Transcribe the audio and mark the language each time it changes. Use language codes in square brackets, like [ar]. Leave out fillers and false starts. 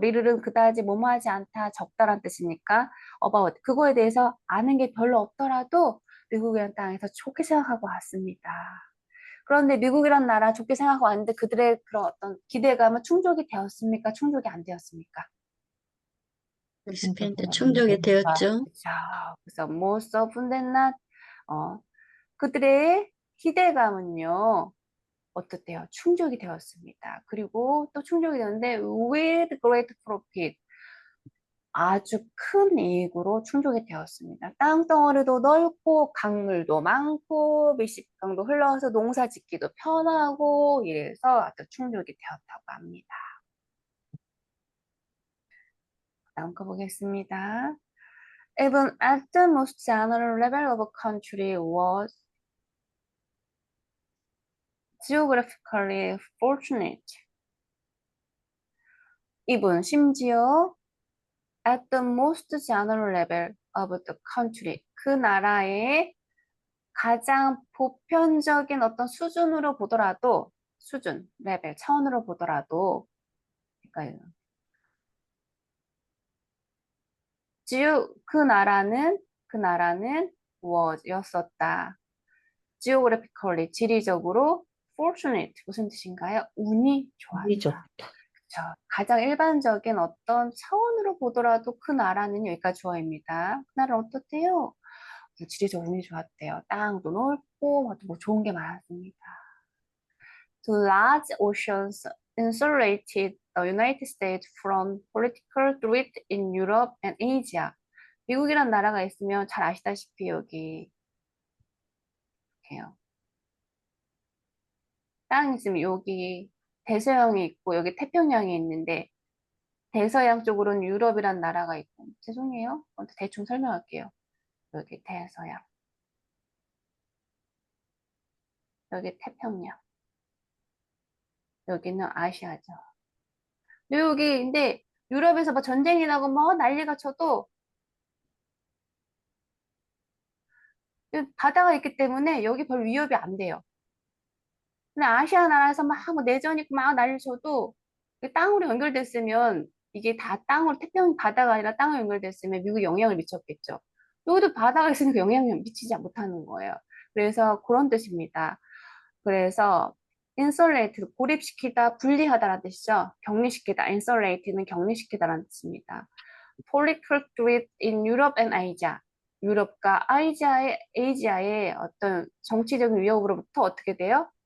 [ko] 리를은 그다지 뭐뭐하지 않다, 적다란 뜻이니까 about 그거에 대해서 아는 게 별로 없더라도 미국이라는 땅에서 좋게 생각하고 왔습니다. 그런데 미국이란 나라 좋게 생각하고 왔는데 그들의 그런 어떤 기대감은 충족이 되었습니까? 충족이 안 되었습니까? 리스펜트 충족이 되었죠. 그쵸. 그래서 [en] most often than not, [ko] 그들의 기대감은요. 어떻대요? 충족이 되었습니다. 그리고 또 충족이 되었는데 [en] with great profit. [ko] 아주 큰 이익으로 충족이 되었습니다. 땅덩어리도 넓고 강물도 많고 미식강도 흘러서 농사 짓기도 편하고 이래서 아주 충족이 되었다고 합니다. 다음 거 보겠습니다. [en] Even at the most general level of a country was geographically fortunate. [ko] 이분 심지어 [en] at the most general level of the country [ko] 그 나라의 가장 보편적인 어떤 수준으로 보더라도 수준, 레벨, 차원으로 보더라도 그러니까 그 나라는 was였었다. geographically 지리적으로 fortunate 무슨 뜻인가요? 운이 이 좋다. 좋았다. 그쵸. 가장 일반적인 어떤 차원으로 보더라도 그 나라는 여기까지 주어입니다. 그 나라는 어떻대요? 지리적 운이 좋았대요. 땅도 넓고 뭐 좋은 게 많았습니다. [en] The large oceans insulated the United States from political threat in Europe and Asia. [ko] 미국이란 나라가 있으면 잘 아시다시피 여기 이렇게요. 땅이 있으면 여기 대서양이 있고 여기 태평양이 있는데 대서양 쪽으로는 유럽이란 나라가 있고 죄송해요. 대충 설명할게요. 여기 대서양, 여기 태평양, 여기는 아시아죠. 근데 유럽에서 뭐 전쟁이 나고 뭐 난리가 쳐도 바다가 있기 때문에 여기 별 위협이 안 돼요. 근데 아시아 나라에서 막 뭐 내전 있고 막 난리 쳐도 땅으로 연결됐으면 이게 다 땅으로 태평양 바다가 아니라 땅으로 연결됐으면 미국에 영향을 미쳤겠죠. 여기도 바다가 있으니까 영향을 미치지 못하는 거예요. 그래서 그런 뜻입니다. 그래서 insulate 고립시키다, 분리하다라는 뜻이죠. 격리시키다. insulate는 격리시키다라는 뜻입니다. [en] political threat in Europe and Asia. [ko] 유럽과 아시아의 어떤 정치적인 위협으로부터 어떻게 돼요?